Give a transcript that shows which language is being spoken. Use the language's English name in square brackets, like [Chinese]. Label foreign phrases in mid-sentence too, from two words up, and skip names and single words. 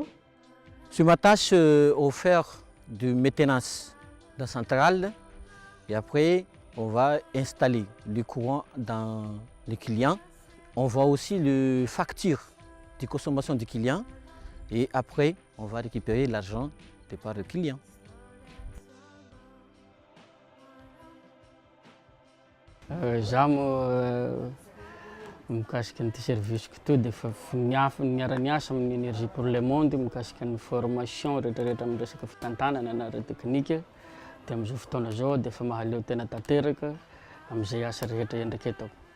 [French] Je m'attache au faire de maintenance de la centrale et après on va installer le courant dans les clients. On voit aussi les factures de consommation du client et après on va récupérer l'argent de par le client. [Malagasy] Mikasika ny service to dia efa miara-miasa amin'ny Énergie pour le Monde mikasika ny formation rehetrarehetra amin'ny resaka fitantanana na ara-teknika dia amin'izao fotoana zao dia efa mahaleo tena tanteraka amin'izay asa rehetra ndraiky ataoko.